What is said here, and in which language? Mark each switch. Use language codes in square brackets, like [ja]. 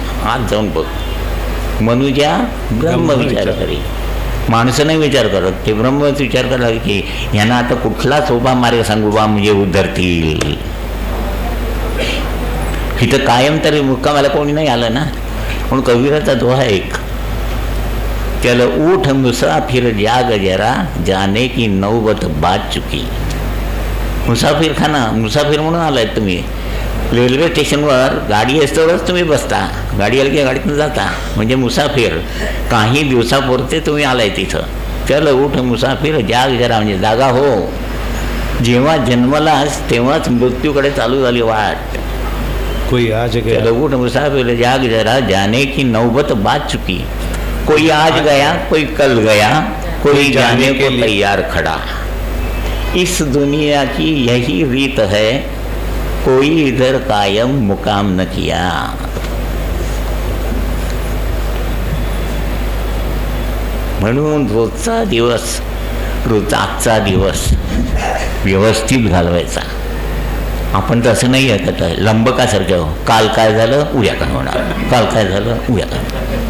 [mr] आज जाऊन बघ, मनुजा ब्रह्म विचार करी. माणसं नाही विचार करत, ते ब्रह्मच विचार करायला की ह्यांना आता कुठला सोपा मार्ग सांगू बा म्हणजे उद्धरतील. इथं कायम तरी मुक्कामाला कोणी नाही आलं ना. म्हणून कबीराचा दोहा एक, [hi] चल ऊठ मुसाफिर जाग जरा जाने की नौबत बाद चुकी. [mr] मुसाफिर खाना, मुसाफिर म्हणून आलाय तुम्ही. रेल्वे स्टेशनवर गाडी असतानाच तुम्ही बसता, गाडी आली की गाडीतून जाता, म्हणजे मुसाफिर. काही दिवसापुरते तुम्ही आलाय तिथं. चल उठ मुसाफिर जाग जरा, म्हणजे जागा हो. जेव्हा जन्मलास तेव्हाच मृत्यूकडे चालू झाली वाट. [hi] कोई आज गया. चल उठ मुसाफिर जाग जरा जाने की नौबत बाद चुकी. कोई आज गया, कोई कल गया, कोई जाने को तैयार खड़ा. इस दुनिया की यही रीत है, कोई इधर कायम मुकाम न किया. [mr] म्हणून रोजचा दिवस, आजचा दिवस व्यवस्थित घालवायचा. आपण तसं नाही आहे का, लंबकासारखं काल काय झालं उद्या काय होणार, काल काय झालं उद्या काय होणार.